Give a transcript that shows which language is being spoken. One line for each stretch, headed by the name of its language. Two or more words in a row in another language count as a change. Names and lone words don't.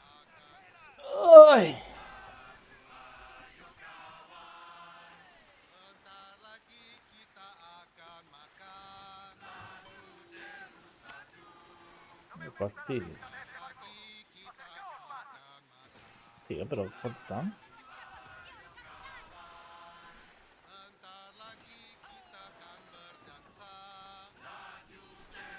Indonesian: Sebentar lagi kita akan makan.
Spanish: Me fastidio.
Indonesian: Lagi kita akan makan.
Spanish: Tío, pero ¿cuánto?
Indonesian: Sebentar lagi kita akan berdansa.